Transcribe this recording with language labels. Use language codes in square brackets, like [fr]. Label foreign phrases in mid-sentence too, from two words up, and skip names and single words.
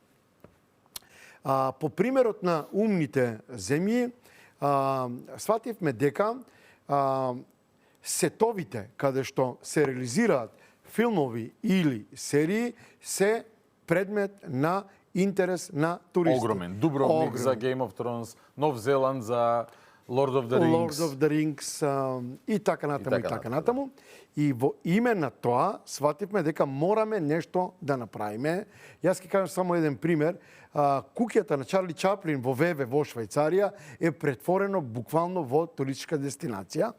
[mk] По примерот на умните земји, свативме дека сетовите каде што се реализираат филмови или серии се предмет на интерес на туристи. Огромен. Дубровник за Game of Thrones, Нов Зеланд за Lord of the Rings. Lord of the Rings и така натаму. И во име на тоа свативме дека мораме нешто да направиме. Јас ќе кажам само еден пример. Куќата на Чарли Чаплин во ВВ во Швајцарија е претворено буквално во туристичка дестинација.